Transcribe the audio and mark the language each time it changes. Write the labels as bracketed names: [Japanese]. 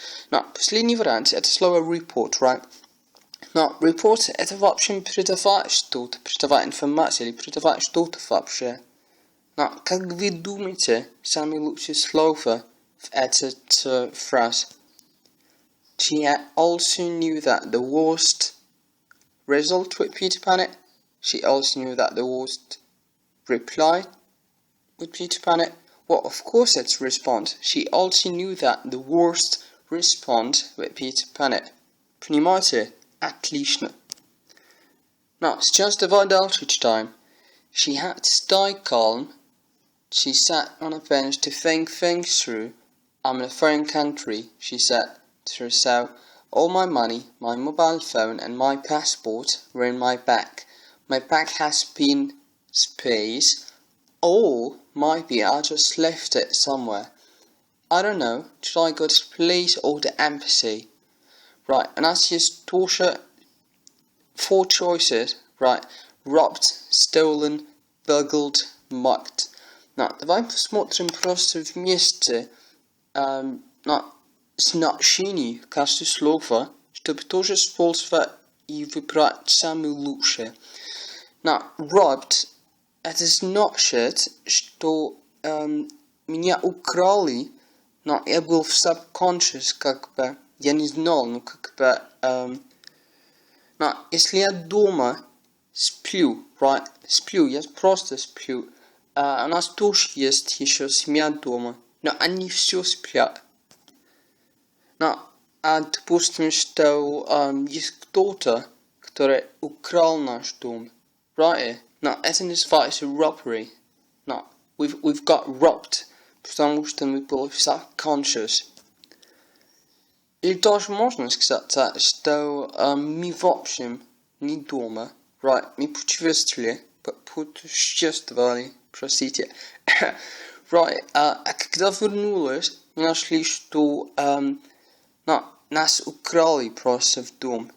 [Russian] Но последний вариант это слово report, right? Но report это вообще передавать что-то, передавать информацию или передавать что-то вообще. Но как вы думаете, самое лучшее слово в этот фразе? [English] She also knew that the worst result would be to panic. She also knew that the worst reply would be to panic. Well, of course it's response. She also knew that the worst response would be to panic. [Russian] Понимаете? Отлично. Now, сейчас давай дальше читаем. [English] She had to stay calm. She sat on a bench to think things through. I'm in a foreign country, she said to herself. All my money, my mobile phone and my passport were in my bag. My bag has been space. Or maybe I just left it somewhere. I don't know. Should I go to the police or the embassy? Right, and that's just [Russian] тоже [English] 4 choices. Right, robbed, stolen, burgled, mugged. [Russian] Now, давай посмотрим просто вместе значение каждого слова, чтобы тоже использовать и выбрать самое лучшее. Now, robbed это значит, что меня украли, но я был в subconscious, как бы, я не знал, ну как бы, но если я дома сплю, right, сплю, я просто сплю, у нас тоже есть еще семья дома, но они все спят. Но, допустим, что есть кто-то, который украл наш дом, right? No, это называется robbery. [English] No, we've got robbed, [Russian] потому что мы были [English] subconscious. [Russian] Или тоже можно сказать, что мы в общем не дома, right? Мы путешествовали, простите. Right, а когда вернулись, мы нашли, что нас украли просто в дом.